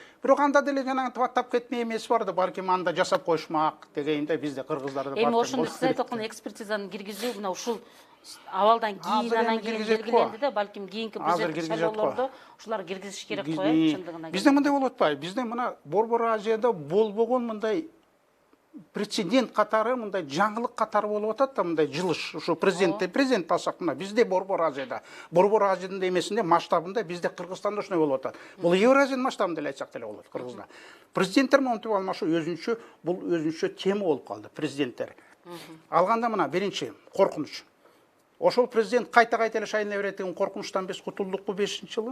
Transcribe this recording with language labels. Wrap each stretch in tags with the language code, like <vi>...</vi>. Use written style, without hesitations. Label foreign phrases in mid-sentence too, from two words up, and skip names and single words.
<ky>Бирок анда деле жанагы таттап кетме эмеси бар да, балким анда жасап коюшмак дегенде бизде кыргыздарда бар. Эми ошондо сиз айтып аткан экспертизаны киргизүү мына ушул абалдан кийин анан кийин белгиленди да, балким кийинки президенттик шайлоолордо ушулар киргизиш керек го, чындыгына. Бизде мындай болуп атпайбы? Бизде мына Борбор Азияда болбогон мындай прецедент қатары, мындай жаңылық қатары болып атат да, мындай жылыш. Ошо президент алсак мына бизде Борбор Азияда, Борбор Азияның эмесинде масштабында бизде Кыргызстанда ошондой болуп атат. Бул Евразия масштабында эле айтсак деле болот Кыргызда. Президенттер монтип алмашы өзүнчө, бул өзүнчө тема болуп калды президенттер. Алганда мына биринчи коркунуч. Ошол президент кайта-кайта эле шайлана берет деген коркунучтан биз кутулдукпу 5-жылы?</ky>